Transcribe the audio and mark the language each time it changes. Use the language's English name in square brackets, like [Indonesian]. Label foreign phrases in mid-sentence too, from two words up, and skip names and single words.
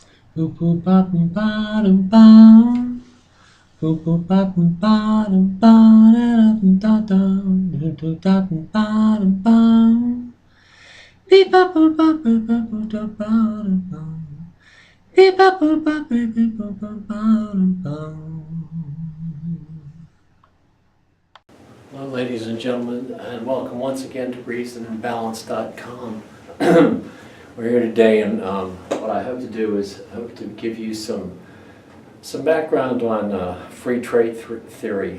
[English] Boop boop ba boom ba dum bum. Boop boop ba boom ba dum ba da da dum da dum. Doo doo da dum ba dum bum. Beep ba boop ba boop ba boop da ba dum bum. Beep ba boop ba beep beep boop ba ba dum bum. Well, ladies and gentlemen, and welcome once again to reasonandbalance.com. We're here today, and what I hope to do is hope to give you some background on free trade theory.